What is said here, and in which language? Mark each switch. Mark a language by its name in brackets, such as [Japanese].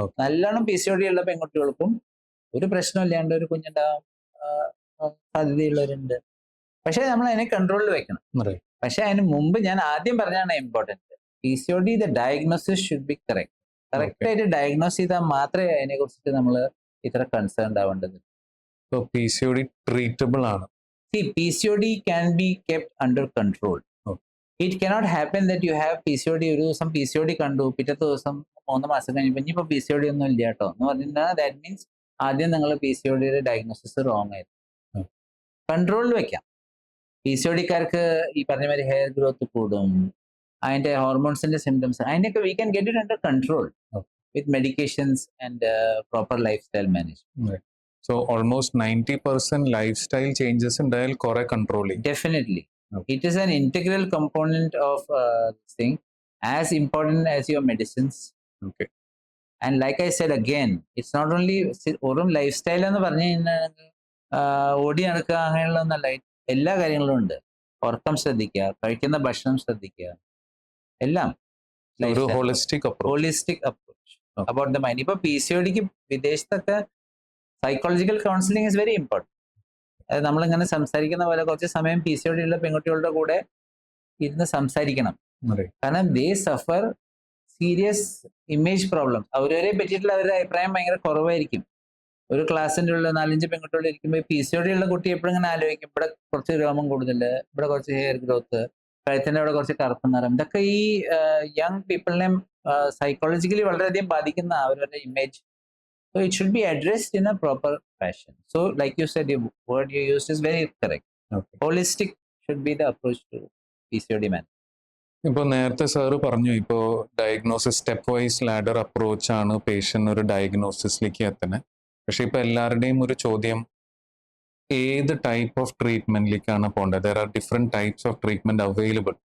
[Malayalam] നല്ലോണം PCOD ഉള്ള പെൺകുട്ടികൾക്കും ഒരു പ്രശ്നമില്ലാണ്ട് ഒരു കുഞ്ഞുണ്ടാവാൻ സാധ്യതയുള്ളവരുണ്ട്. പക്ഷെ നമ്മൾ അതിനെ കൺട്രോളിൽ വെക്കണം. പക്ഷെ അതിന് മുമ്പ് ഞാൻ ആദ്യം പറഞ്ഞാണ് important. PCOD [English] The diagnosis should be correct. [Malayalam] Correct ആയിട്ട് ഡയഗ്നോസ് ചെയ്താൽ മാത്രമേ അതിനെ കുറിച്ചിട്ട് നമ്മൾ ഇത്ര കൺസേൺ ആവേണ്ടത്. PCOD ട്രീറ്റബിൾ ആണ്. [English] See, PCOD can be kept under control. It cannot happen that you have PCOD, [Malayalam] ഒരു ദിവസം PCOD കണ്ടു, പിറ്റത്തെ ദിവസം 3 മാസം കഴിഞ്ഞപ്പോൾ ഇനിയിപ്പോൾ PCOD ഒന്നും ഇല്ല കേട്ടോ എന്ന് പറഞ്ഞാൽ [English] that means [Malayalam] ആദ്യം നിങ്ങൾ PCODയുടെ ഡയഗ്നോസിസ് റോങ് ആയിരുന്നു. കൺട്രോളിൽ വെക്കാം. PCODക്കാർക്ക് ഈ പറഞ്ഞ മാതിരി ഹെയർ ഗ്രോത്ത് കൂടും, അതിന്റെ ഹോർമോൺസിന്റെ സിംറ്റംസ്, അതിനൊക്കെ [English] We can get it under control with medications and proper lifestyle management. So almost 90% lifestyle changes [Malayalam] ഉണ്ടായാൽ കുറെ [English] controlling. Definitely. It is an integral component of this thing, as important as your medicines. Okay. And like I said again, it's not only [Malayalam] ഓരോ lifestyle എന്ന് പറഞ്ഞു കഴിഞ്ഞാൽ ഓടി നടക്കുക അങ്ങനെയുള്ള ഒന്നല്ല. എല്ലാ കാര്യങ്ങളും ഉണ്ട്. ഉറക്കം ശ്രദ്ധിക്കുക, കഴിക്കുന്ന ഭക്ഷണം ശ്രദ്ധിക്കുക, എല്ലാം [English] Holistic approach about the mind. [Malayalam] ഇപ്പൊ PCODക്ക് വിദേശത്തൊക്കെ [English] Psychological counselling is very important. [Malayalam] അതായത് നമ്മളിങ്ങനെ സംസാരിക്കുന്ന പോലെ കുറച്ച് സമയം PCOD ഉള്ള പെൺകുട്ടികളുടെ കൂടെ ഇരുന്ന് സംസാരിക്കണം. [English] കാരണം they suffer serious image problems. [Malayalam] അവരെ പറ്റിയിട്ടുള്ള അവരുടെ അഭിപ്രായം ഭയങ്കര കുറവായിരിക്കും. ഒരു ക്ലാസ്സിൻ്റെ ഉള്ള 4-5 പെൺകുട്ടികൾ ഇരിക്കുമ്പോൾ PCOD ഉള്ള കുട്ടി എപ്പോഴും ഇങ്ങനെ ആലോചിക്കും, ഇവിടെ കുറച്ച് രോമം കൂടുതൽ, ഇവിടെ കുറച്ച് ഹെയർ ഗ്രോത്ത്, കഴുത്തിൻ്റെ അവിടെ കുറച്ച് കറുത്ത നിറം. ഇതൊക്കെ ഈ യങ് പീപ്പിളിനെ സൈക്കോളജിക്കലി വളരെയധികം ബാധിക്കുന്ന അവരുടെ image. [English] So it should be addressed in a proper fashion. So like you said, the word you used is very correct. Okay. Holistic should be the approach to PCOD man. [Malayalam] ഇപ്പോൾ നേരത്തെ sir പറഞ്ഞു, ഇപ്പോൾ diagnosis step wise ladder approach ആണ് patient ഒരു ഡയഗ്നോസിസിലേക്ക് എത്തുന്നത്. പക്ഷെ ഇപ്പോൾ എല്ലാവരുടെയും ഒരു ചോദ്യം, ഏത് ടൈപ്പ് ഓഫ് ട്രീറ്റ്മെന്റിലേക്കാണ് പോകേണ്ടത്? [English] There are different types of treatment available.